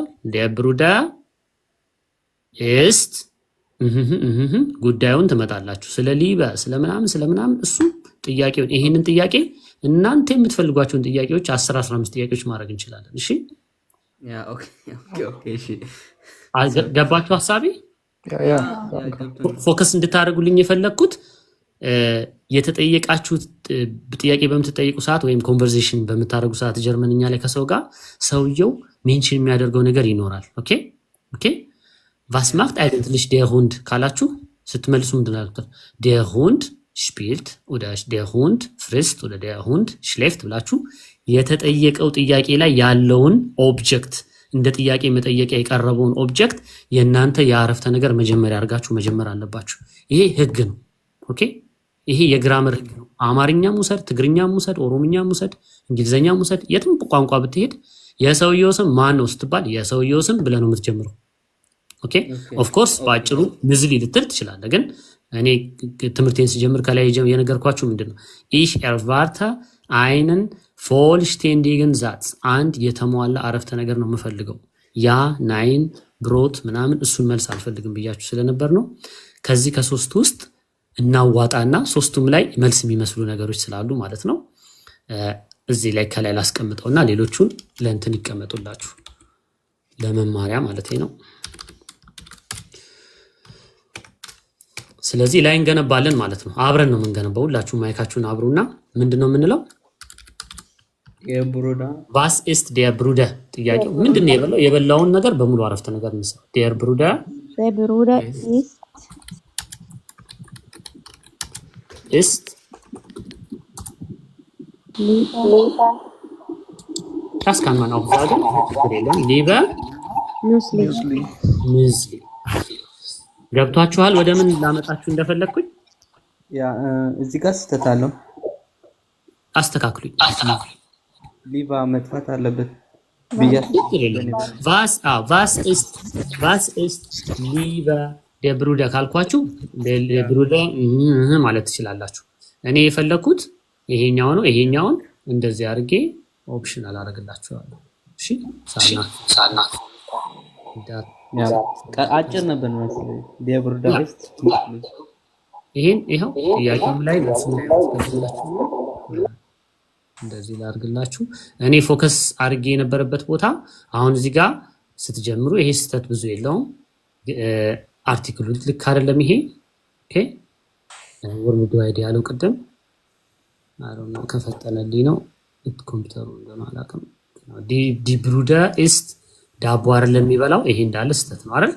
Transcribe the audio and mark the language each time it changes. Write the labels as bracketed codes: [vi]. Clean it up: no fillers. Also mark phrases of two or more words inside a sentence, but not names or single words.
[de] der Bruder ist [am] ጉዳዩን ትመጣላችሁ። ስለ ሊበ ስለምናምን እሱ ጥያቄውን ይሄንን ጥያቄ እናንተ የምትፈልጓቸውን ጥያቄዎች 10-15 ጥያቄዎች ማድረግ እንችላለን። እሺ ገባችሁ ሐሳቤ? ፎከስ እንድታደርጉልኝ የፈለግኩት የተጠየቃችሁት ጥያቄ በምትጠይቁ ሰዓት ወይም ኮንቨርሴሽን በምታደርጉ ሰዓት ጀርመንኛ ላይ ከሰው ጋር ሰውየው ሜንሽን የሚያደርገው ነገር ይኖራል። ኦኬ [de] was macht eigentlich der Hund [am] ካላችሁ ስትመልሱ ምንድን ነው? [de] der Hund spielt oder der Hund frisst oder der Hund schläft [am] ብላችሁ የተጠየቀው ጥያቄ ላይ ያለውን ኦብጀክት እንደ ጥያቄ መጠየቂያ የቀረበውን ኦብጀክት የእናንተ የአረፍተ ነገር መጀመሪያ አድርጋችሁ መጀመር አለባችሁ። ይሄ ህግ ነው። ኦኬ ይሄ የግራመር ህግ ነው። አማርኛም ውሰድ፣ ትግርኛም ውሰድ፣ ኦሮምኛም ውሰድ፣ እንግሊዘኛም ውሰድ፣ የትም ቋንቋ ብትሄድ የሰውየው ስም ማን ነው ስትባል የሰውየው ስም ብለህ ነው የምትጀምረው። ኦኬ [en] of course [am] ባጭሩ ሙስሊ ልትል ትችላለህ። ግን እኔ ትምህርቴን ስጀምር ከላይ የነገርኳችሁ ምንድነው? [de] ich erwarte einen vollständigen Satz [am] አንድ የተሟላ አረፍተ ነገር ነው የምፈልገው። [de] ja nein Brot [am] ምናምን እሱን መልስ አልፈልግም ብያችሁ ስለነበር ነው። ከዚህ ከሶስቱ ውስጥ እናዋጣና ሶስቱም ላይ መልስ የሚመስሉ ነገሮች ስላሉ ማለት ነው እዚህ ላይ ከላይ ላስቀምጠውና ሌሎቹን ለእንትን ይቀመጡላችሁ ለመማሪያ ማለት ነው። ስለዚህ ላይ እንገነባለን ማለት ነው። አብረን ነው የምንገነባው። ሁላችሁ ማይካችሁን አብሩና ምንድነው የምንለው? የብሩዳ [de] was ist der Bruder? [am] ጥያቄው ምንድነው? የበላውን ነገር በሙሉ አረፍተ ነገር እንሰራ። [de] der Bruder ist das kann man auch sagen. lieber Müsli. [am] ገብቷችኋል? ወደ ምን ላመጣችሁ እንደፈለኩኝ? ያ እዚህ ጋር ስህተት አለው። አስተካክሉኝ። ሊባ መጥፋት አለበት [de] was ist lieber der Bruder [am] ካልኳችሁ [de] der Bruder [am] ማለት ትችላላችሁ። እኔ የፈለኩት ይሄኛው ነው። ይሄኛውን እንደዚህ አድርጌ ኦፕሽናል አደርግላችኋለሁ። እሺ ሳና አጭር ነበር መሰለኝ። [de] der Bruder ist [am] ይሄው ጥያቄውም ላይ እንደዚህ ላድርግላችሁ። እኔ ፎከስ አድርጌ የነበረበት ቦታ አሁን እዚህ ጋር ስትጀምሩ ይሄ ስህተት ብዙ የለውም። አርቲክሉ ልክ አይደለም ይሄ። ኦኬ [en] world wide [am] ያለው ቅድም አሮን ነው ከፈጠነልኝ ነው ኮምፒውተሩ እንደሆነ አላውቅም። [de] die Bruder ist [am] ዳቦ አይደለም የሚበላው። ይሄ እንዳለ ስህተት ነው አይደል?